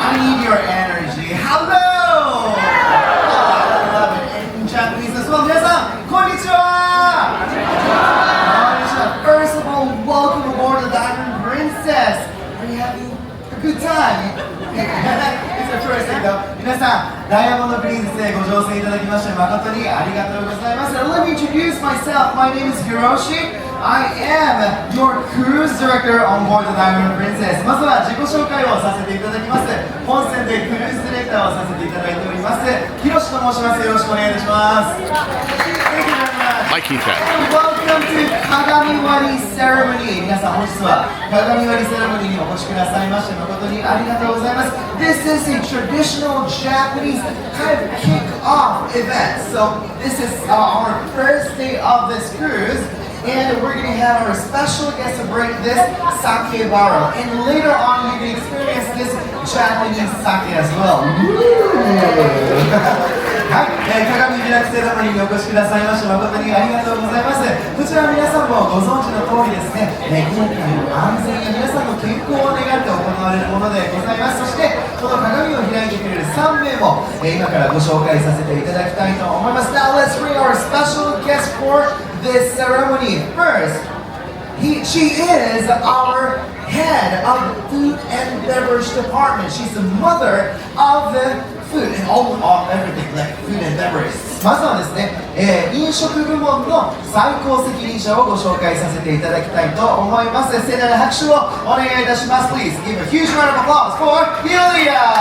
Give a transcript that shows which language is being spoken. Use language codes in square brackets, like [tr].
[en] I need your energy. Hello. Oh, I love it. In Japanese as well. [ja] 皆さん、こんにちは. [en] First of all, welcome aboard the Diamond Princess. Are you having a good time? It's the first thing though. [ja] 皆さん、ダイヤモンドプリンセスへご乗船いただきまして誠にありがとうございます。 [en] Let me introduce myself. My name is Hiroshi. I am your cruise director on board the Diamond Princess. [ja] まずは自己紹介をさせていただきます。本船でクルーズディレクターをさせていただいております。ヒロシと申します。よろしくお願いいたします。 [en] Thank you very much. Like he said. Welcome to Kagamiwari Ceremony. [ja] 皆さん、本日は鏡割りセレモニーにお越しくださいまして誠にありがとうございます。 [en] This is a traditional Japanese kind of kick-off event. So this is our first day of this cruise. And we're going to have our special guest to bring this sake barrel. And later on, you can experience this Japanese sake as well. [ja] はい、鏡開きセレモニーにお越しくださいまして誠にありがとうございます。こちら皆さんもご存知の通りですね、今回の安全や皆さんの健康を願って行われるものでございます。そしてこの鏡を開いてくれる3名も今からご紹介させていただきたいと思います。 [en] Now let's bring our special guest for this ceremony. First, she is our head of the food and beverage department. She's the mother of the food and all everything like food and beverage. [ja] まずはですね、飲食部門の最高責任者をご紹介させていただきたいと思います。盛大な拍手をお願いいたします。 [en] Please give a huge round of applause for Yulia!